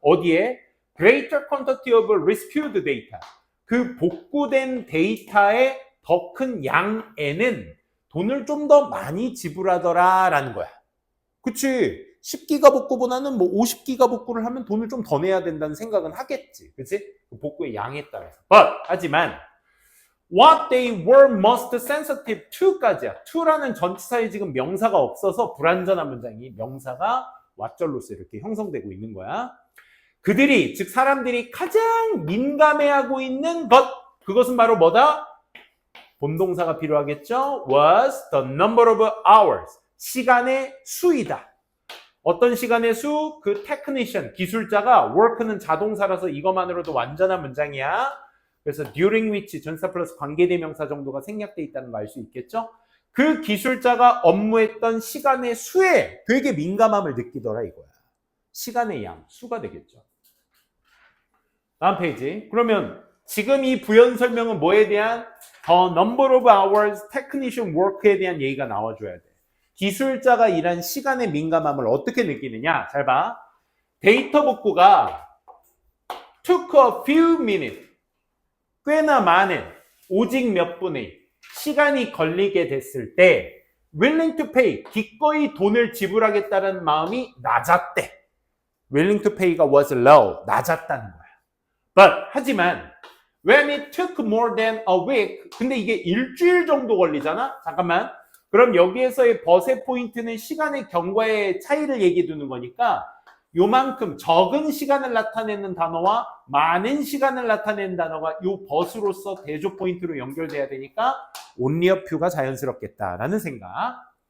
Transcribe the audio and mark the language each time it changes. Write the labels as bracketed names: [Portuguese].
[Korean] 어디에? [English] greater quantity of rescued data. [Korean] 그 복구된 데이터의 더 큰 양에는 돈을 좀 더 많이 지불하더라 라는 거야. 그치? 10기가 복구보다는 뭐 50기가 복구를 하면 돈을 좀 더 내야 된다는 생각은 하겠지. 그치? 그 복구의 양에 따라서. 하지만 [English] what they were most sensitive to까지야. [Korean] to라는 전치사에 지금 명사가 없어서 불완전한 문장이 명사가 왓절로서 이렇게 형성되고 있는 거야. 그들이, 즉 사람들이 가장 민감해하고 있는 것, 그것은 바로 뭐다? 본동사가 필요하겠죠? [English] was the number of hours. [Korean] 시간의 수이다. 어떤 시간의 수? 그 technician, 기술자가 work는 자동사라서 이것만으로도 완전한 문장이야. 그래서 during which 전치사 플러스 관계대명사 정도가 생략돼 있다는 거 알 수 있겠죠? 그 기술자가 업무했던 시간의 수에 되게 민감함을 느끼더라 이거야. 시간의 양, 수가 되겠죠. 다음 페이지. 그러면 지금 이 부연 설명은 뭐에 대한? [English] The number of hours technician work에 [Korean] 대한 얘기가 나와줘야 돼. 기술자가 일한 시간의 민감함을 어떻게 느끼느냐? 잘 봐. 데이터 복구가 [English] took a few minutes. [Korean] 꽤나 많은, 오직 몇 분의 시간이 걸리게 됐을 때 [English] willing to pay, [Korean] 기꺼이 돈을 지불하겠다는 마음이 낮았대. [English] willing to pay가 was low. [Korean] 낮았다는 거야. [English] But [Korean] 하지만 [English] when it took more than a week [Korean] 근데 이게 일주일 정도 걸리잖아? 잠깐만. 그럼 여기에서의 but의 포인트는 시간의 경과의 차이를 얘기해 두는 거니까 요만큼 적은 시간을 나타내는 단어와 많은 시간을 나타내는 단어가 요 but으로서 대조 포인트로 연결돼야 되니까 [English] only a few [Korean] 가 자연스럽겠다라는 생각.